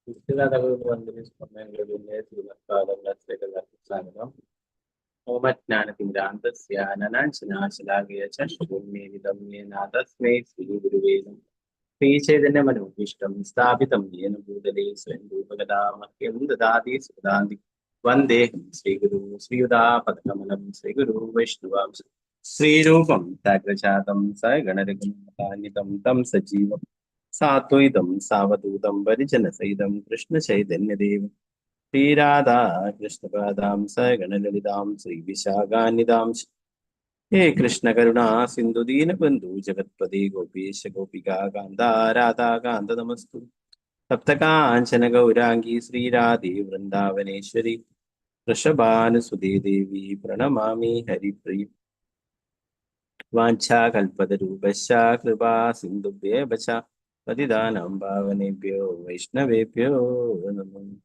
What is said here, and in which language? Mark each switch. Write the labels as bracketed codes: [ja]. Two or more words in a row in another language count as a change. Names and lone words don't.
[sa] ശ്രീചൈതന്യമനോഭീഷ്ടം സ്ഥാപിതം യേന ഭൂതലേ സ്വയം രൂപഗതാമഹ്യം ദദാതി സുദാന്തി വന്ദേഹം ശ്രീഗുരു ശ്രീയുതാപദകമലം ശ്രീഗുരു വൈഷ്ണവാംശ ശ്രീരൂപം തഗ്രജാതം സഗണരഘുനാഥാന്വിതം തം സജീവം സാത്വൈതം സാവധൂതം പരിജനസഹിതം കൃഷ്ണചൈതന്യദേവം ശ്രീരാധാ കൃഷ്ണപാദാം സഗണലളിതാം ശ്രീവിശാഖാന്വിതാം हे कृष्ण करुणा सिंधु दीन बंधु जगतपति गोपीश गोपिका कांता राधा कांत नमस्तु सप्तकांचन गौरांगी श्रीराधे वृंदावनेश्वरी वृषभानुसुते देवी प्रणमामि हरिप्रिय वाञ्छा कल्पतरूपश्च कृपा सिन्धुभ्येव च पतितानां पावनेभ्यो वैष्णवेभ्यो नमः।